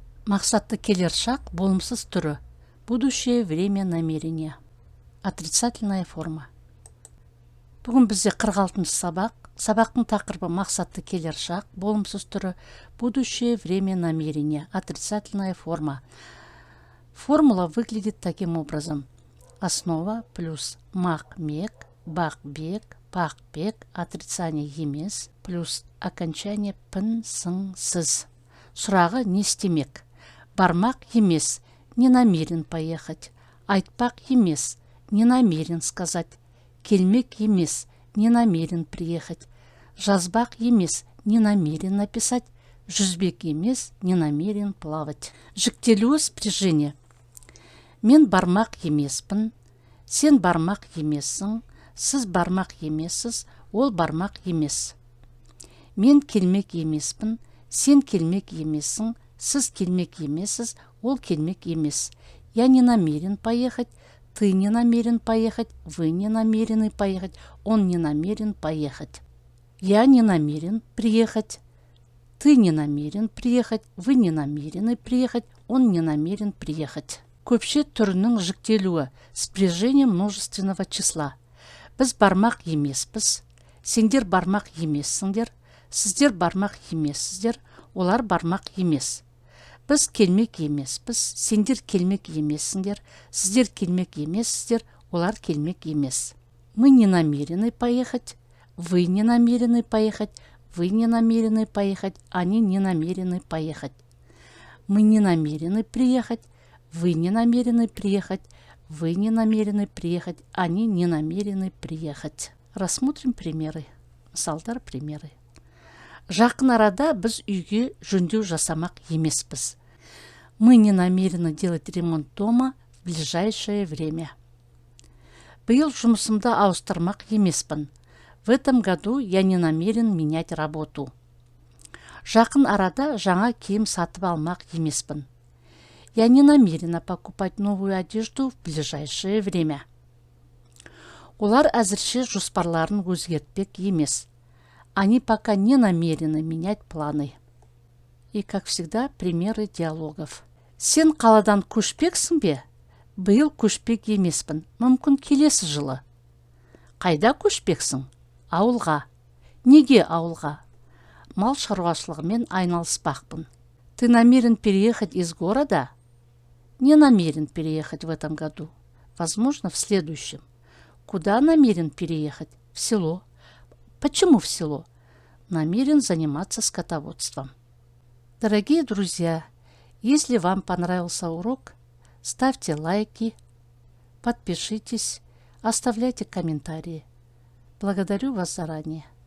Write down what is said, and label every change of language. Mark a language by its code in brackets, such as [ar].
[kk] Мақсатты келер шақ болымсыз түрі. [ru] Будущее время намерения. Отрицательная форма. [kk] Бүгін бізде 46-шы сабақ. Сабақтың тақырыбы мақсатты келер шақ болымсыз түрі. [ru] Будущее время намерения. Отрицательная форма. Формула выглядит таким образом. Основа плюс мақ-мек, бақ-бек, пақ-бек, отрицание емес, плюс окончание пін, сың, сіз. [kk] Сұрағы не істемек? Бармақ емес, [ru] не намерен поехать. [kk] Айтпақ емес, [ru] не намерен сказать. [kk] Келмек емес, [ru] не намерен приехать. [kk] Жазбақ емес, [ru] не намерен написать. [kk] Жүзбек емес, [ru] не намерен плавать. [kk] Жіктелуі спряжение. Мен бармақ емеспін, сен бармақ емессің, сіз бармақ емессіз, ол бармақ емес. Мен келмек емеспін, сен келмек емессің, сіз келмек емессіз, ол келмек емес. [ru] Я не намерен поехать, ты не намерен поехать, вы не намерены поехать, он не намерен поехать. Я не намерен приехать, ты не намерен приехать, вы не намерены приехать, он не намерен приехать. [kk] Көпше түрінің жіктелуі, [ru] спряжение множественного числа. [kk] Біз бармақ емеспіз, сендер бармақ емессіңдер, сіздер бармақ емессіздер, олар бармақ емес. Біз келмек емеспіз, сендер келмек емессіңдер, сіздер келмек емессіздер, олар келмек емес. [ru] Мы не намерены поехать, вы не намерены поехать, вы не намерены поехать, они не намерены поехать. Мы не намерены приехать, вы не намерены приехать, вы не намерены приехать, они не намерены приехать. Рассмотрим примеры. Мысалдар, примеры. [kk] Жақын арада біз үйге жөндеу жасамақ емеспіз. [ru] Мы не намерены делать ремонт дома в ближайшее время. [kk] Биыл жұмысымды ауыстырмақ емеспін. [ru] В этом году я не намерен менять работу. [kk] Жақын арада жаңа киім сатып алмақ емеспін. [ru] Я не намерена покупать новую одежду в ближайшее время. [kk] Олар әзірше жоспарларын өзгертпек емес. [ru] Они пока не намерены менять планы. И, как всегда, примеры диалогов. [kk] Сен қаладан көшпексің бе? Биыл көшпек емеспін. Мүмкін келесі жылы. Қайда көшпексің? Ауылға. Неге ауылға? Мал шаруашылығымен айналыспақпын. [ru] Ты намерен переехать из города? Не намерен переехать в этом году. Возможно, в следующем. Куда намерен переехать? В село. Почему в село? Намерен заниматься скотоводством. Дорогие друзья, если вам понравился урок, ставьте лайки, подпишитесь, оставляйте комментарии. Благодарю вас заранее.